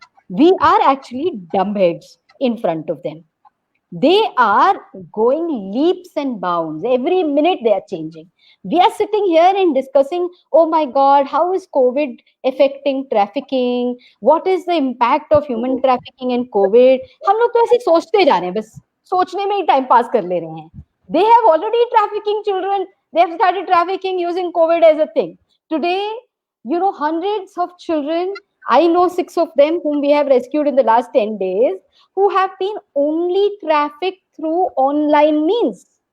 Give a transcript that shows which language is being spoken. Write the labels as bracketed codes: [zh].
[en] We are actually dumbheads in front of them. They are going leaps and bounds. Every minute they are changing. We are sitting here and discussing, oh my God, how is COVID affecting trafficking? What is the impact of human trafficking and COVID? [hi] हम लोग तो ऐसे सोचते जा रहे हैं, बस सोचने में ही टाइम पास कर ले रहे हैं. [en] They have already trafficking children. They have started trafficking using COVID as a thing. Today, hundreds of children, I know 6 of them whom we have rescued in the last 10 days, who have been only trafficked through online means.